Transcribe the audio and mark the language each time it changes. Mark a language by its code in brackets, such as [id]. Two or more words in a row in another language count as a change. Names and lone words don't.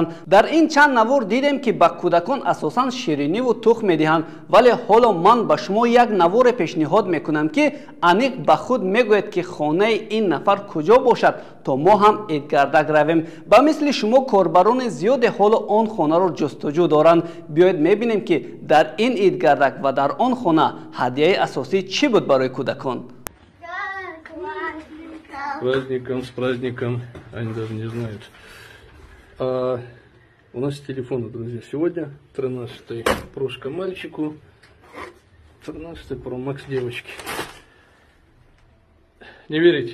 [tg] дар ин чанд навор дидем ки ба кӯдакон асосан шириниву тухм медиҳанд, вале ҳоло ман ба шумо як наворе пешниҳод мекунам ки аниқ ба худ мегӯяд ки хонаи ин нафар куҷо бошад то мо ҳам идгардак равем. ба мисли шумо корбарони зиёде ҳоло он хонаро ҷустуҷӯ доранд. биёед мебинем ки дар ин идгардак ва дар он хона ҳадияи асосӣ чӣ буд барои кӯдакон. [ru] С праздником, они даже не знают. У нас телефоны, друзья, сегодня 13-й прошка мальчику, 13-й Pro Max девочки. Не верите?